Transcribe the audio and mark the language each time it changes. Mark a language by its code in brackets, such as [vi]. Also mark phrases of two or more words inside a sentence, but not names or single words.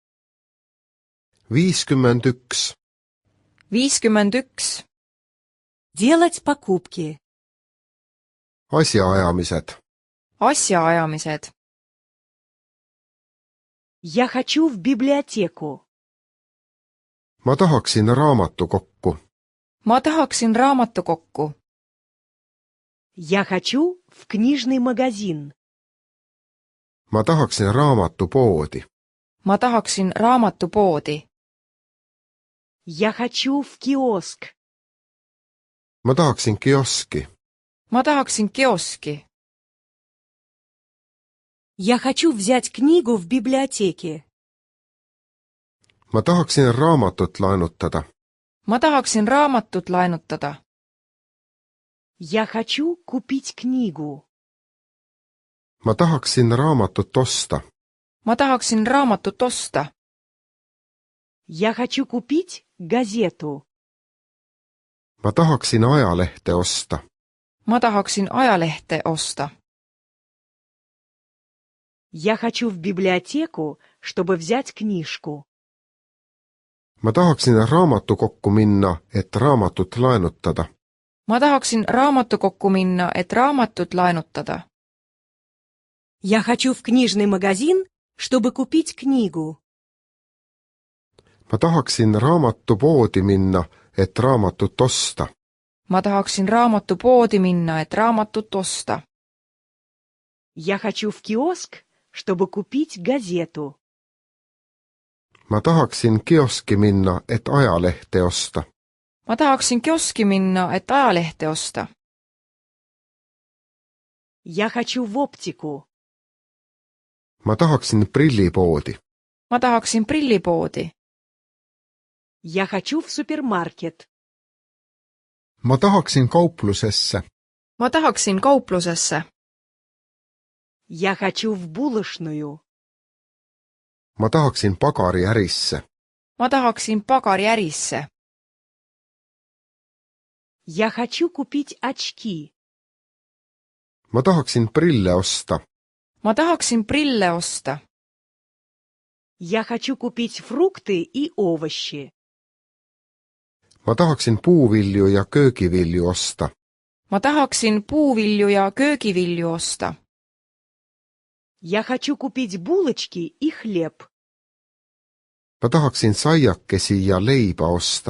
[ru] 51. 51. Делать покупки. [et] Asjaajamised. Asjaajamised. [ru] Я хочу в библиотеку. [et] Ma tahaksin raamatukokku. Ma tahaksin raamatukokku. [ru] Я хочу в книжный магазин. [et] Ma tahaksin raamatupoodi. Ma tahaksin raamatupoodi. [ru] Я хочу в киоск. [et] Ma tahaksin kioski. Ma tahaksin kioski. [ru] Я хочу взять книгу в библиотеке. [et] Ma tahaksin raamatut laenutada. Ma tahaksin raamatut laenutada. [ru] Я хочу купить книгу. [et] Ma tahaksin raamatut osta. Ma tahaksin raamatut osta. [ru] Я хочу купить газету. [et] Ma tahaksin ajalehte osta. Ma tahaksin ajalehte osta. [ru] Я хочу в библиотеку, чтобы взять книжку. [et] Ma tahaksin raamatukokku minna, et raamatut laenutada. Ma tahaksin raamatukokku minna, et raamatut laenutada. [ru] Я хочу в книжный магазин, чтобы купить книгу. [et] Ma tahaksin raamatupoodi minna, et raamatut osta. Ma tahaksin raamatupoodi minna, et raamatut osta. [ru] Я хочу в киоск, чтобы купить газету. [et] Ma tahaksin kioski minna, et ajalehte osta. Ma tahaksin kioski minna, et ajalehte osta. [ru] Я хочу в оптику. [et] Ma tahaksin prillipoodi. Ma tahaksin prillipoodi. [ru] Я хочу в супермаркет. [et] Ma tahaksin kauplusesse. Ma tahaksin kauplusesse. [ru] Я хочу в булочную. [et] Ma tahaksin pagariärisse. Ma tahaksin pagariärisse. [ru] Я хочу купить очки. [et] Ma tahaksin prille osta. Ma tahaksin prille osta. [ru] Я хочу купить фрукты и овощи. [et] Ma tahaksin puuvilju ja köögivilju osta. Ma tahaksin puuvilju ja köögivilju osta. [ru] Я хочу купить булочки и хлеб. [et] Ma tahaksin saiakesi ja leiba osta.